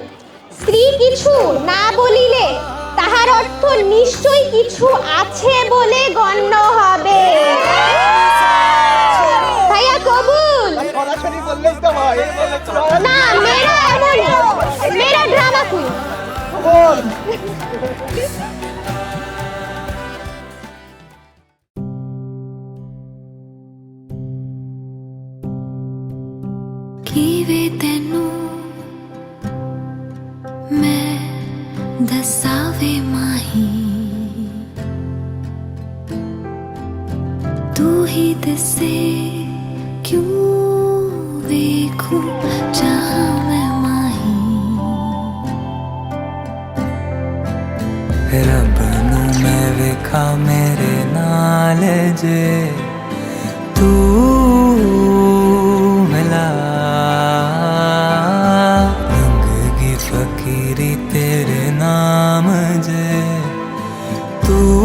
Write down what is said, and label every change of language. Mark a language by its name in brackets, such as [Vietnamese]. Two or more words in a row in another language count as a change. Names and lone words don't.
[Bangla] স্ত্রী কিছু না বলিলে তাহার অর্থ নিশ্চয়ই কিছু আছে বলে গণ্য হবে। ভাইয়া কবুল? সরাসরি বললেই তো হয়। না, মেরা এমন, মেরা [English] drama queen. [Bangla] কবুল। [Punjabi] ਵੇ ਤੈਨੂੰ ਮੈਂ ਦੱਸਾਵੇ ਮਾਹੀ ਤੂੰ ਹੀ ਦੱਸੇ ਕਿਉਂ ਵੇਖੂੰ ਚਾਹਾਂ ਮੈਂ ਮਾਹੀ ਰੱਬ ਨੂੰ ਮੈਂ ਵੇਖਾਂ ਮੇਰੇ ਨਾਲ ਜੇ ਤੂੰ ਮਿਲਾ ਫਕੀਰੀ ਤੇਰੇ ਨਾਮ ਜੇ ਤੂ